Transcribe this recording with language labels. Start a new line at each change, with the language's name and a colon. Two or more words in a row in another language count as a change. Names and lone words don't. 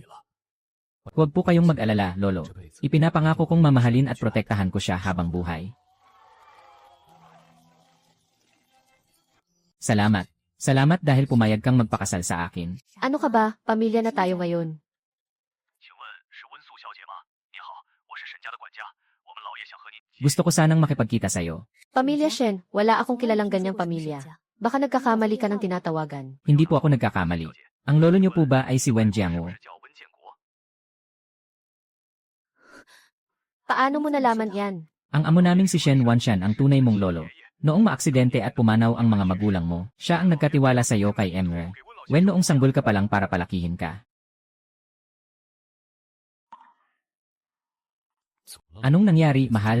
Filipino: Huwag po kayong mag-alala, Lolo. Ipinapangako kong mamahalin at protektahan ko siya habang buhay. Salamat. Salamat dahil pumayag kang magpakasal sa akin. Ano ka ba? Pamilya na tayo ngayon.
Chinese: 请问是温素小姐吗？你好，我是沈家的管家，我们老爷想和您。
Filipino: Gusto ko sanang makipagkita sa'yo. Pamilya Shen, wala akong kilalang ganyang pamilya. Baka nagkakamali ka ng tinatawagan. Hindi po ako nagkakamali. Ang lolo niyo po ba ay si Wen Jiangwu?
Chinese: 是叫温建国。
Filipino: Paano mo nalaman yan? Ang amo naming si Shen Wanshan ang tunay mong lolo. Noong maaksidente at pumanaw ang mga magulang mo, siya ang nagkatiwala sa iyo kay Emre. Wen, noong sanggol ka pa lang para palakihin ka. Anong nangyari, mahal?